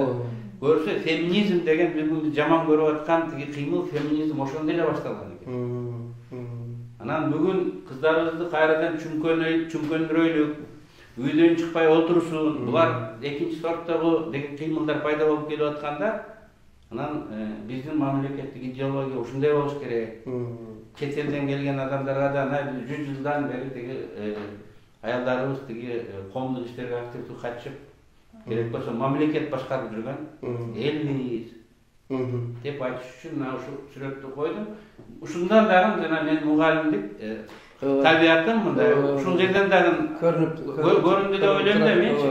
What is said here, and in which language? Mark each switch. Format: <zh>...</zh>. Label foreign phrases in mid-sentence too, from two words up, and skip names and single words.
<ky>Көрсө феминизм деген бүгүн жаман көрүп аткан тиги кыймыл феминизм ошондо эле башталган экен. Анан бүгүн кыздарыбызды кайрадан чүңкөндүрөйлүк, үйдөн чыкпай отурушун, булар экинчи сорттогу деген кыймылдар пайда болуп келип атканда, анан биздин мамлекеттик идеология ушундай болуш керек. Chet elden kelgen adamlarga da ana 100 жылдан beri tigi ayallarыбыз tigi коомдук иштерге активдүү катышып, керек болсо мамлекет башкарып жүргөн элбиз деп айтыш үчүн мына ушу сүрөттү койдум. Ушундан дагы жана мен мугалимдик табиятым мындай ушул жерден дагы көрүндү деп ойлойм да менчи.</ky>